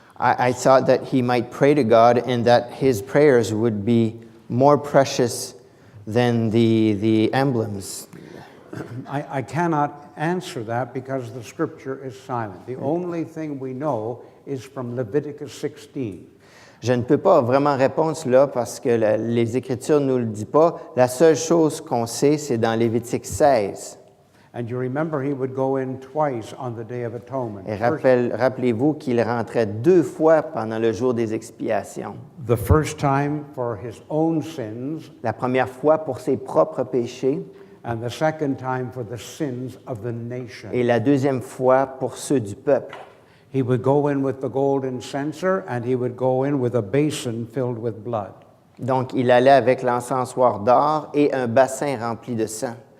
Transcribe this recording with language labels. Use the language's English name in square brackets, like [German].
[English] I thought that he might pray to God and that his prayers would be more precious than the emblems. I cannot answer that because the scripture is silent. The only thing we know is from Leviticus 16. [French] Je ne peux pas vraiment répondre cela parce que les Écritures ne nous le disent pas. La seule chose qu'on sait, c'est dans Lévitique 16. [English] And you remember he would go in twice on the Day of Atonement. [French] Et rappelez-vous qu'il rentrait 2 fois pendant le jour des expiations. [English] The first time for his own sins, [French] La première fois pour ses propres péchés [English] and the second time for the sins of the nation. [French] et la deuxième fois pour ceux du peuple. [English] He would go in with the golden censer, and he would go in with a basin filled with blood. [French] Donc, il allait avec l'encensoir d'or et un bassin rempli de sang.